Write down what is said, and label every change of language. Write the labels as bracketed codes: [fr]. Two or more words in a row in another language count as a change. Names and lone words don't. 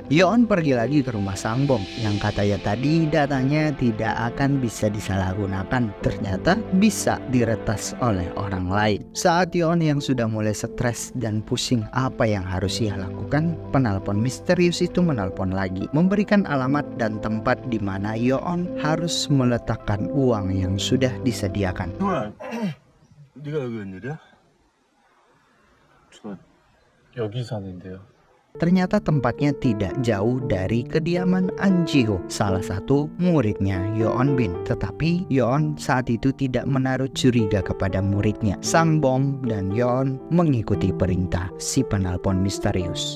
[id] Yeon pergi lagi ke rumah Sangbom yang katanya tadi datanya tidak akan bisa disalahgunakan, ternyata bisa diretas oleh orang lain. Saat Yeon yang sudah mulai stres dan pusing apa yang harus ia lakukan, penelpon misterius itu menelpon lagi, memberikan alamat dan tempat di mana Yeon harus meletakkan uang yang sudah disediakan. [ko] 누나, 네가 여기 웬일이야? 저 여기 사는데요. [id] Ternyata tempatnya tidak jauh dari kediaman An Ji-ho, salah satu muridnya Yeon Bin. Tetapi Yeon saat itu tidak menaruh curiga kepada muridnya. Sangbom dan Yeon mengikuti perintah si penelpon misterius.